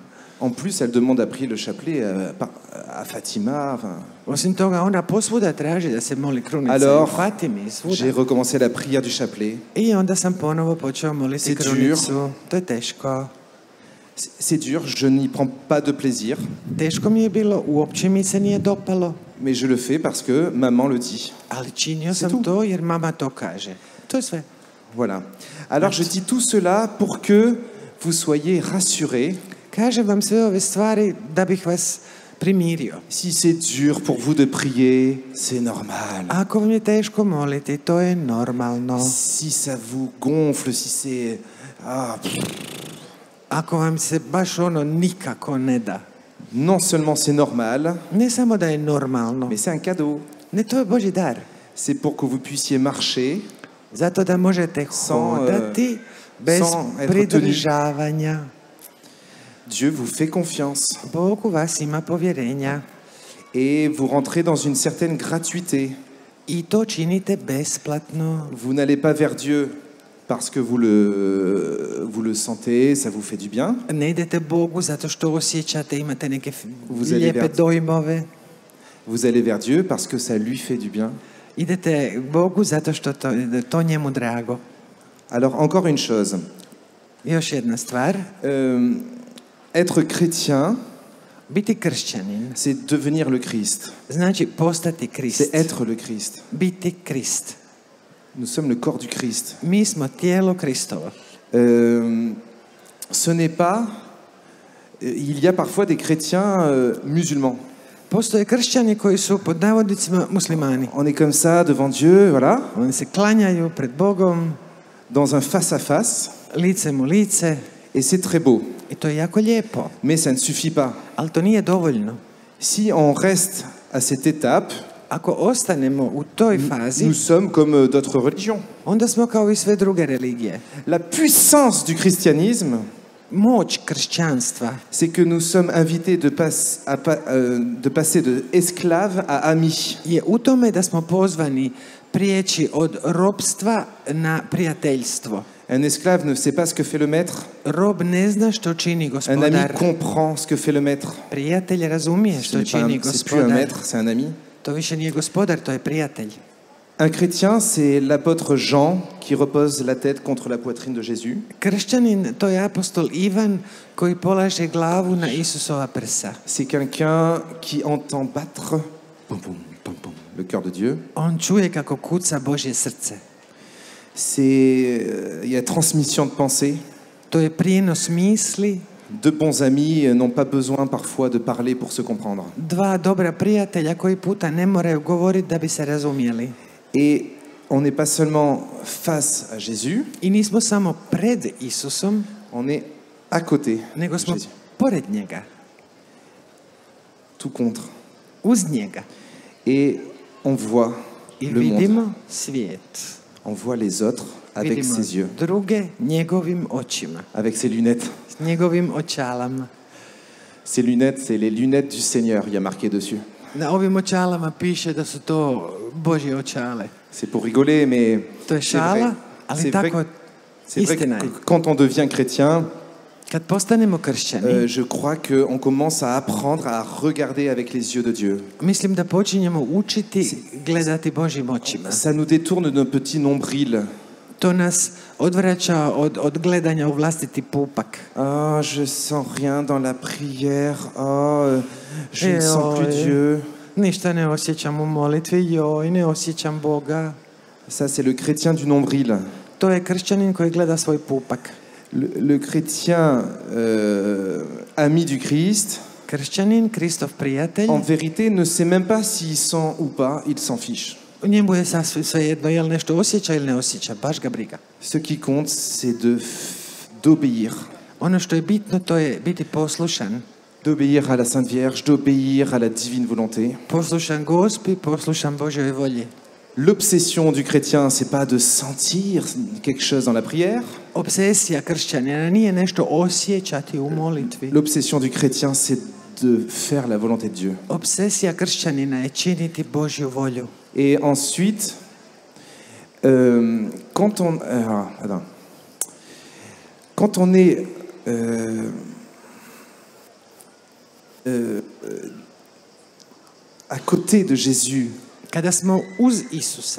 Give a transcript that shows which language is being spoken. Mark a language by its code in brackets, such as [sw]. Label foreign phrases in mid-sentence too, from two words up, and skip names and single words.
[fr] En plus, elle demande à prier le chapelet à Fatima. Enfin. [hr] Osim toga, ona posvuda traži da se moli krunica [fr] Alors, [hr] u Fatimi i svuda. [fr] j'ai recommencé la prière du chapelet. [hr] I onda sam ponovo počeo moliti [fr] C'est [hr] krunicu. To je teško. [fr] C'est dur, je n'y prends pas de plaisir, [hr] Teško mi je bilo, uopće mi se nije dopalo, [fr] mais je le fais parce que maman le dit. [hr] ali činio [fr] C'est [hr] sam [fr] tout. [hr] to jer mama to kaže. To je sve. [fr] Voilà. Alors je dis tout cela pour que vous soyez rassurés. [hr] Kažem vam sve ove stvari da bih vas primirio. [fr] Si c'est dur pour vous de prier, c'est normal. [hr] Ako vam je teško moliti, to je normalno. [fr] Si ça vous gonfle, si c'est... [hr] Ako vam se baš ono nikako ne da. [fr] Non seulement c'est normal, [hr] Ne samo da je normalno. [fr] mais c'est un cadeau. [hr] Ne, to je Božji dar. [fr] C'est pour que vous puissiez marcher [hr] Zato da možete hodati bez [fr] sans être [hr] pridržavanja. [fr] Dieu vous fait confiance [hr] Bog u vas ima povjerenja [fr] et vous rentrez dans une certaine gratuité. [hr] i to činite besplatno. [fr] Vous n'allez pas vers Dieu parce que vous le sentez, ça vous fait du bien. [hr] Ne idete Bogu zato što osjećate, imate neke [fr] Vous allez [hr] lijepe [fr] vers- [hr] dojmove. [fr] Vous allez vers Dieu parce que ça lui fait du bien. [hr] Idete Bogu zato što to njemu drago. [fr] Alors encore une chose, [hr] Još jedna stvar. [fr] être chrétien, [hr] Biti kršćanin [fr] c'est devenir le Christ. [hr] znači postati Krist. [fr] C'est être le Christ. [hr] Biti Krist. [fr] Nous sommes le corps du Christ. [hr] Mi smo tijelo Kristovo. [fr] Ce n'est pas... Il y a parfois des chrétiens musulmans. [hr] Postoje kršćani koji su pod navodnicima muslimani. [fr] On est comme ça devant Dieu, voilà, [hr] Oni se klanjaju pred Bogom, [fr] dans un face-à-face, [hr] licem u lice [fr] et c'est très beau. [hr] i to je jako lijepo. [fr] Mais ça ne suffit pas. [hr] Ali to nije dovoljno. [fr] Si on reste à cette étape, [hr] Ako ostanemo u toj fazi, [fr] nous sommes comme d'autres religions. [hr] onda smo kao i sve druge religije. [fr] La puissance du christianisme, [hr] Moć kršćanstva [fr] c'est que nous sommes invités de passer de esclaves à amis. [hr] je u tome da smo pozvani prijeći od robstva na prijateljstvo. [fr] Un esclave ne sait pas ce que fait le maître. [hr] Rob ne zna što čini [fr] Un ami [hr] gospodar. [fr] comprend ce que fait le maître. [hr] Prijatelj razumije [fr] Ce [hr] što [fr] n'est pas [hr] čini [fr] c'est plus un [hr] gospodar. [fr] maître, c'est un ami. [hr] To više nije gospodar, to je prijatelj. [fr] Un chrétien, c'est l'apôtre Jean qui repose la tête contre la poitrine de Jésus. [hr] Kršćanin, to je apostol Ivan koji polaže glavu na Isusova prsa. [fr] C'est quelqu'un qui entend battre pom, pom, pom, pom, le cœur de Dieu. [hr] On čuje kako kuca Božje srce. [fr] Il y a transmission de pensée. [hr] To je prijenos misli. [fr] Deux bons amis n'ont pas besoin parfois de parler pour se comprendre. [hr] Dva dobra prijatelja koji puta ne moraju govoriti da bi se razumjeli. [fr] Et on n'est pas seulement face à Jésus, [hr] I nismo samo pred Isusom, [fr] on est à côté [hr] nego [fr] de [hr] smo [fr] Jésus, [hr] pored njega, [fr] tout contre. [hr] uz njega. [fr] Et on voit [hr] I [fr] le monde, [hr] vidimo svijet. [fr] on voit les autres avec [hr] Vidimo [fr] ses yeux, [hr] druge njegovim očima, [fr] avec ses lunettes. [hr] s njegovim očalama. [fr] Ces lunettes, c'est les lunettes du Seigneur, il y a marqué dessus. [hr] Na ovim očalama piše da su to Božje očale. [fr] C'est pour rigoler, mais [hr] To je [fr] c'est vrai. [hr] šala, ali [fr] C'est vrai, [hr] tako [fr] c'est vrai [hr] istina [fr] que [hr] je. [fr] quand on devient chrétien, [hr] Kad postanemo kršćani, [fr] je crois qu'on commence à apprendre à regarder avec les yeux de Dieu. [hr] mislim da počinjemo učiti gledati Božjim očima. [fr] Ça nous détourne de nos petits nombrils. [hr] To nas odvraća od gledanja u vlastiti pupak. [fr] Ah, je sens rien dans la prière. Ah, je ne sens plus [hr] Joj, [fr] Dieu. [hr] ništa ne osjećam u molitvi, joj, ne osjećam Boga. [fr] Ça, c'est le chrétien du nombril. [hr] To je kršćanin koji gleda svoj pupak. [fr] Le chrétien ami du Christ, [hr] Kršćanin, Kristov prijatelj, [fr] en vérité, ne sait même pas s'il sent ou pas, il s'en fiche. [hr] njemu je sasvim svejedno, je li nešto osjeća ili ne osjeća, baš ga briga. [fr] Ce qui compte, c'est d'obéir. [hr] Ono što je bitno, to je biti poslušan. [fr] D'obéir à la Sainte Vierge, d'obéir à la divine volonté. [hr] Poslušan Gospi, poslušan Božjoj volji. [fr] L'obsession du chrétien, c'est pas de sentir quelque chose dans la prière. [hr] Obsesija kršćanina nije nešto osjećati u molitvi. [fr] L'obsession du chrétien, c'est de faire la volonté de Dieu. [hr] Obsesija kršćanina je činiti Božju volju. [fr] Et ensuite, quand on est à côté de Jésus, [hr] Kada smo uz Isusa,